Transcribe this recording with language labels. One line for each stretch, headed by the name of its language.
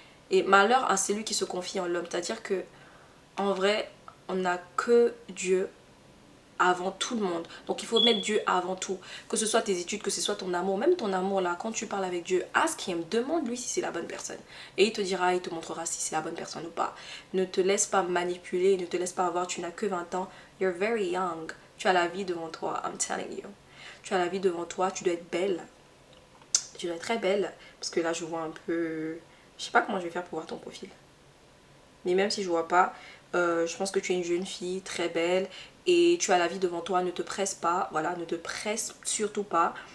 French: Et malheur à celui qui se confie en l'homme. C'est-à-dire que, en vrai, on n'a que Dieu avant tout le monde. Donc il faut mettre Dieu avant tout. Que ce soit tes études, que ce soit ton amour. Même ton amour là, quand tu parles avec Dieu,
English: ask him,
French: demande-lui si c'est la bonne personne. Et il te dira, il te montrera si c'est la bonne personne ou pas. Ne te laisse pas manipuler, ne te laisse pas avoir, tu n'as que 20 ans.
English: You're very young.
French: Tu as la vie devant toi,
English: I'm telling you.
French: Tu as la vie devant toi, tu dois être belle. Tu dois être très belle, parce que là je vois un peu... Je sais pas comment je vais faire pour voir ton profil. Mais même si je vois pas, je pense que tu es une jeune fille très belle et tu as la vie devant toi, ne te presse pas, voilà, ne te presse surtout pas.